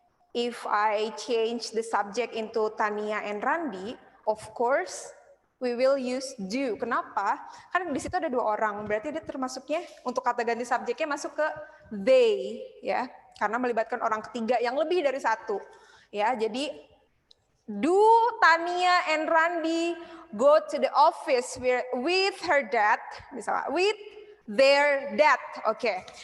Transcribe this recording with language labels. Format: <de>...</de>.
<en>If I change the subject into Tania and Randi, of course, we will use do.</en> <id>Kenapa? Karena di situ ada 2 orang, berarti dia termasuknya untuk kata ganti subjeknya masuk ke they, ya, karena melibatkan orang ketiga yang lebih dari 1.</id> <en>Ya, jadi do Tania and Randi go to the office with her dad, misalnya with their dad, okay.</en>